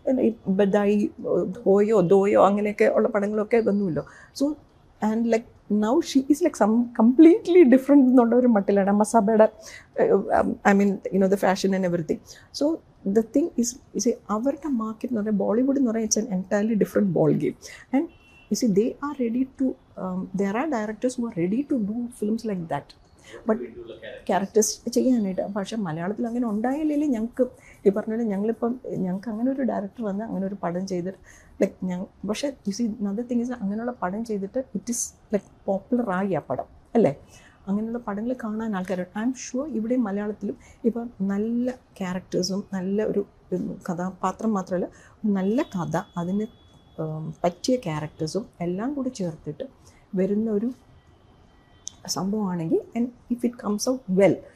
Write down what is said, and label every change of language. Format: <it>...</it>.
<ml>ഈ ബദായി, ദോയോ അങ്ങനെയൊക്കെ ഉള്ള പടങ്ങളൊക്കെ വന്നുമല്ലോ.</ml> <en>so and like now she is like completely different</en> <ml>എന്നുള്ള ഒരു മട്ടിലാണ് മസാബയുടെ</ml> <en>I mean the fashion and everything. So the thing is</en> <ml>അവരുടെ മാർക്കറ്റ് എന്ന് പറഞ്ഞാൽ</ml> <en>ബോളിവുഡ് എന്ന് പറഞ്ഞാൽ it's an entirely different ball game. And they are ready to there are directors who are ready to do films like that, but</en> <ml>characters ചെയ്യാനായിട്ട്. പക്ഷേ മലയാളത്തിൽ അങ്ങനെ ഉണ്ടായില്ലെങ്കിൽ ഞങ്ങൾക്ക് ഈ പറഞ്ഞാൽ ഞങ്ങൾക്ക് അങ്ങനെ ഒരു ഡയറക്ടർ വന്ന് അങ്ങനെ ഒരു പടം ചെയ്തിട്ട് ലൈക്ക് പക്ഷേ</ml> <en>another thing is</en> <ml>അങ്ങനെയുള്ള പടം ചെയ്തിട്ട്</ml> <en>it is like</en> <ml>പോപ്പുലറായി ആ പടം അല്ലേ. അങ്ങനെയുള്ള പടങ്ങൾ കാണാൻ ആൾക്കാരുണ്ട്.</ml> <en>I'm sure</en> <ml>ഇവിടെ മലയാളത്തിലും ഇപ്പം നല്ല ക്യാരക്ടേഴ്സും നല്ല ഒരു കഥാപാത്രം മാത്രമല്ല നല്ല കഥ, അതിന് പറ്റിയ ക്യാരക്ടേഴ്സും എല്ലാം കൂടി ചേർത്തിട്ട് വരുന്ന ഒരു സംഭവമാണെങ്കിൽ</ml> <en>and if it comes out well</en>